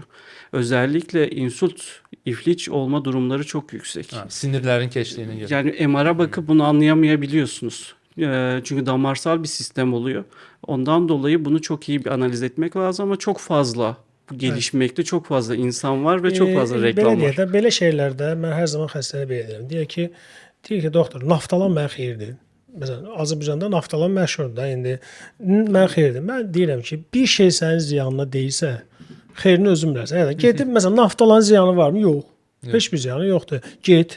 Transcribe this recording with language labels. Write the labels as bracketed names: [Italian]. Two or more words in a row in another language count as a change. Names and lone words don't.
[Turkish] Özellikle insult, ifliç olma durumları çok yüksek. [Azerbaijani] Sinirlərin keçdiyinə görə. [Turkish] Yani MR'a bakıp bunu anlayamayabiliyorsunuz. Çünkü damarsal bir sistem oluyor. Ondan dolayı bunu çok iyi bir analiz etmek lazım ama çok fazla gelişmekte çok fazla insan var ve çok fazla reklam [Azerbaijani] Belə deyək [Turkish] var. [Azerbaijani] də, belə şeylərdə mən hər zaman xəstəyə belə deyirəm. Deyir ki, doktor, naftalan mənə xeyirdir. Məsələn, Azərbaycanda naftalan məşhurdur da indi. Mən xeyirdir. Mən deyirəm ki, bir şey sənin ziyanına deyilsə, xeyrini özün bilərsən. Yəni gedib məsələn naftalan ziyanı varmı? Yox. Heç bir ziyanı yoxdur. Get.